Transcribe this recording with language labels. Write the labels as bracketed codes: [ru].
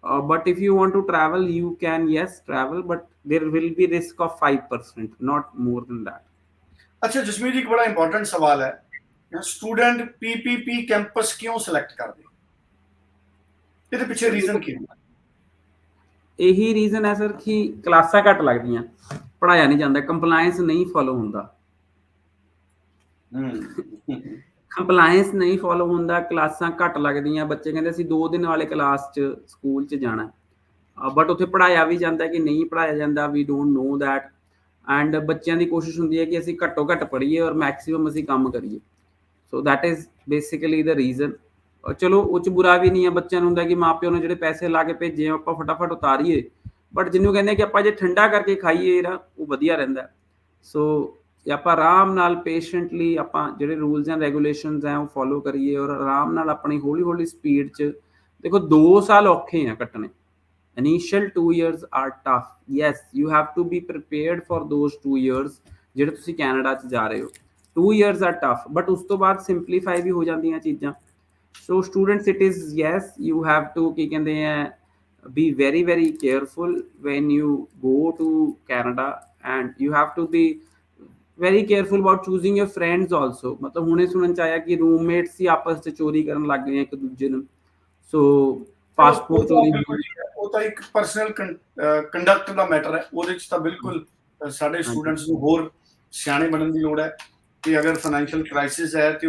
[en] But if you want to travel, you can, yes, travel, but there will be risk of 5%, not more than that. [pa] ਅੱਛਾ ਜਸਮੀਤ ਜੀ, ਇੱਕ ਬੜਾ important ਸਵਾਲ ਹੈ, student PPP campus ਕਿਉਂ select ਕਰਦੇ? ਇਹਦੇ ਪਿੱਛੇ ਰੀਜ਼ਨ ਕੀ ਹੁੰਦਾ? ਇਹੀ ਰੀਜ਼ਨ ਹੈ ਸਰ ਕਿ ਕਲਾਸਾਂ ਘੱਟ ਲੱਗਦੀਆਂ, ਪੜ੍ਹਾਇਆ ਨਹੀਂ ਜਾਂਦਾ, ਕੰਪਲਾਇੰਸ ਨਹੀਂ ਫੋਲੋ ਹੁੰਦਾ। ਕੰਪਲਾਇੰਸ ਨਹੀਂ ਫੋਲੋ ਹੁੰਦਾ, ਕਲਾਸਾਂ ਘੱਟ ਲੱਗਦੀਆਂ, ਬੱਚੇ ਕਹਿੰਦੇ ਅਸੀਂ 2 ਦਿਨ ਵਾਲੇ ਕਲਾਸ 'ਚ ਸਕੂਲ 'ਚ ਜਾਣਾ, ਬਟ ਉੱਥੇ ਪੜ੍ਹਾਇਆ ਵੀ ਜਾਂਦਾ ਕਿ ਨਹੀਂ ਪੜ੍ਹਾਇਆ ਜਾਂਦਾ, [en] We don't know that. [pa] ਐਂਡ ਬੱਚਿਆਂ ਦੀ ਕੋਸ਼ਿਸ਼ ਹੁੰਦੀ ਹੈ ਕਿ ਅਸੀਂ ਘੱਟੋ ਘੱਟ ਪੜ੍ਹੀਏ ਔਰ ਮੈਕਸੀਮਮ ਅਸੀਂ ਕੰਮ ਕਰੀਏ। [en] So that is basically the reason. [pa] ਚਲੋ ਉਹ 'ਚ ਬੁਰਾ ਵੀ ਨਹੀਂ ਹੈ, ਬੱਚਿਆਂ ਨੂੰ ਹੁੰਦਾ ਕਿ ਮਾਂ ਪਿਓ ਨੇ ਜਿਹੜੇ ਪੈਸੇ ਲਾ ਕੇ ਭੇਜੇ ਆ ਆਪਾਂ ਫਟਾਫਟ ਉਤਾਰੀਏ, ਬਟ ਜਿਹਨੂੰ ਕਹਿੰਦੇ ਕਿ ਆਪਾਂ ਜੇ ਠੰਡਾ ਕਰਕੇ ਖਾਈਏ ਨਾ ਉਹ ਵਧੀਆ ਰਹਿੰਦਾ। ਸੋ ਆਪਾਂ ਆਰਾਮ ਨਾਲ ਪੇਸ਼ੈਂਟਲੀ ਆਪਾਂ ਜਿਹੜੇ ਰੂਲਸ ਐਂਡ ਰੈਗੂਲੇਸ਼ਨਸ ਹੈ ਉਹ ਫੋਲੋ ਕਰੀਏ, ਔਰ ਆਰਾਮ ਨਾਲ ਆਪਣੀ ਹੌਲੀ ਹੌਲੀ ਸਪੀਡ 'ਚ। ਦੇਖੋ 2 ਸਾਲ ਔਖੇ ਆ ਕੱਟਣੇ, [en] initial 2 years are tough, yes you have to be prepared for those 2 years [pa] ਜਿਹੜੇ ਤੁਸੀਂ ਕੈਨੇਡਾ 'ਚ ਜਾ ਰਹੇ ਹੋ। [en] 2 years are tough, but [pa] ਉਸ ਤੋਂ ਬਾਅਦ ਸਿੰਪਲੀਫਾਈ ਵੀ ਹੋ ਜਾਂਦੀਆਂ ਚੀਜ਼ਾਂ। [en] so students it is yes you have to [pa] ਕੀ ਕਹਿੰਦੇ ਆ [en] be very very careful when you go to Canada, and you have to be very careful about choosing your friends also। [pa] ਮਤਲਬ ਹੁਣੇ ਸੁਣਨ ਚ ਆਇਆ ਕਿ ਰੂਮਮੇਟਸ ਹੀ ਆਪਸ 'ਚ ਚੋਰੀ ਕਰਨ ਲੱਗ ਗਏ ਇੱਕ ਦੂਜੇ ਨੂੰ, ਸੋ ਪਾਸਪੋਰਟ ਚੋਰੀ। ਉਹ ਤਾਂ ਇੱਕ ਪਰਸਨਲ ਕੰਡਕਟ ਦਾ ਮੈਟਰ ਹੈ, ਉਹਦੇ ਚ ਤਾਂ ਬਿਲਕੁਲ ਸਾਡੇ ਸਟੂਡੈਂਟਸ ਨੂੰ ਹੋਰ ਸਿਆਣੇ ਬਣਨ ਦੀ ਲੋੜ ਹੈ ਕਿ ਅਗਰ ਫਾਈਨੈਂਸ਼ੀਅਲ ਕ੍ਰਾਈਸਿਸ ਹੈ ਤੇ